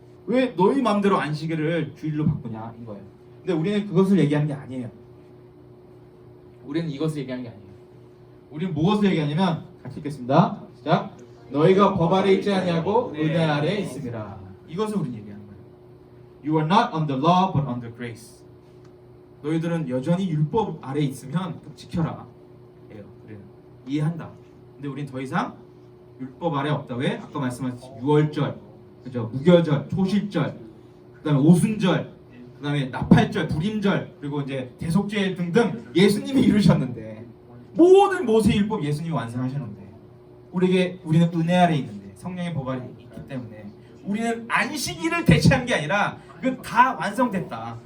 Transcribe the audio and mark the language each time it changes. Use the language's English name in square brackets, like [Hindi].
[Korean] 왜 너희 마음대로 안식일을 주일로 바꾸냐 인 거예요. 근데 우리는 그것을 얘기하는 게 아니에요. 우리는 이것을 얘기하는 게 아니에요. 우리는 무엇을 얘기하냐면 같이 읽겠습니다. 시작. 너희가 법 아래 있지 아니하고 은혜 아래에 있음이라. 이것을 우리는 얘기하는 거예요. [English] You are not under law but under grace. [Korean] 너희들은 여전히 율법 아래에 있으면 지켜라. 예요. 우리는 이해한다. 근데 우리는 더 이상 율법 아래 없다. 왜? 아까 말씀하신 유월절, 그죠? 무교절, 초실절, 그다음에 오순절, 그다음에 나팔절, 불임절, 그리고 이제 대속죄 등등 예수님이 이루셨는데 모든 모세 율법 예수님이 완성하셨는데 우리는 은혜 아래 있는데 성령의 법 아래 있기 때문에 우리는 안식일을 대체한 게 아니라 그 다 완성됐다.